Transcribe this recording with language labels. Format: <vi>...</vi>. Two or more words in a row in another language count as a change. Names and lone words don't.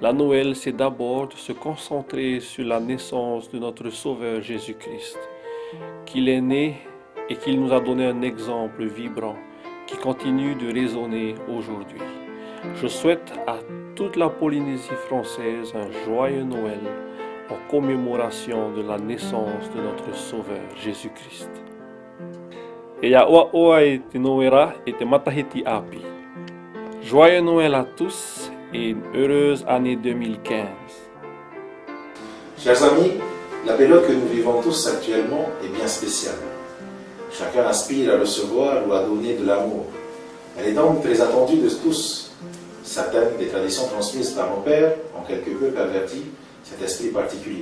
<fr>La Noël, c'est d'abord de se concentrer sur la naissance de notre Sauveur Jésus-Christ, qu'il est né et qu'il nous a donné un exemple vibrant qui continue de résonner aujourd'hui. Je souhaite à toute la Polynésie française un joyeux Noël en commémoration de la naissance de notre Sauveur Jésus-Christ.</fr> <ty>E ia oa e te noera e te matahiti api.</ty> <fr>Joyeux Noël à tous et une heureuse année 2015. Chers amis, la période que nous vivons tous actuellement est bien spéciale. Chacun aspire à recevoir ou à donner de l'amour. Elle est donc très attendue de tous. Certaines des traditions transmises par nos pères ont quelque peu perverti cet esprit particulier.</fr>